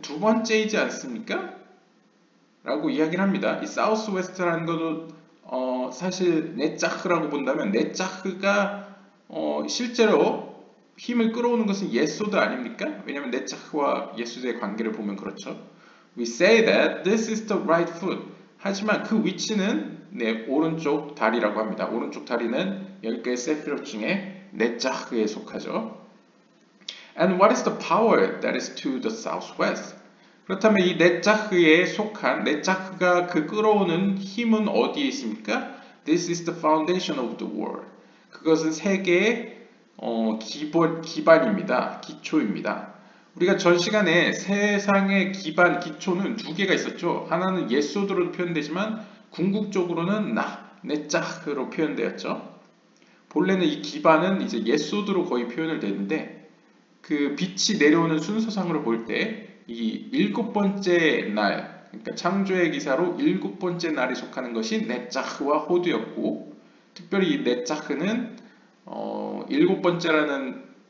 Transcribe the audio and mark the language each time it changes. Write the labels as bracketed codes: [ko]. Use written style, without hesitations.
[ko] 두 번째이지 않습니까? 라고 이야기를 합니다. 이 사우스웨스트라는 것도 사실 네짜흐라고 본다면 네짜흐가 실제로 힘을 끌어오는 것은 예소드 아닙니까? 왜냐하면 네짜흐와 예소드의 관계를 보면 그렇죠. [en] We say that this is the right foot. [ko] 하지만 그 위치는 네, 오른쪽 다리라고 합니다. 오른쪽 다리는 10개의 세피롯 중에 네짜흐에 속하죠. [en] And what is the power that is to the southwest? [ko] 그렇다면 이 네짜흐에 속한 네짜흐가 그 끌어오는 힘은 어디에 있습니까? [en] This is the foundation of the world. [ko] 그것은 세계의 기반입니다. 기초입니다. 우리가 전 시간에 세상의 기반, 기초는 두 개가 있었죠. 하나는 예소드로 표현되지만 궁극적으로는 네짜흐로 표현되었죠. 본래는 이 기반은 이제 예소드로 거의 표현을 되는데 그 빛이 내려오는 순서상으로 볼 때 이 7번째 날, 그러니까 창조의 기사로 7번째 날에 속하는 것이 네짜흐와 호드였고, 특별히 이 네짜흐는 7번째라는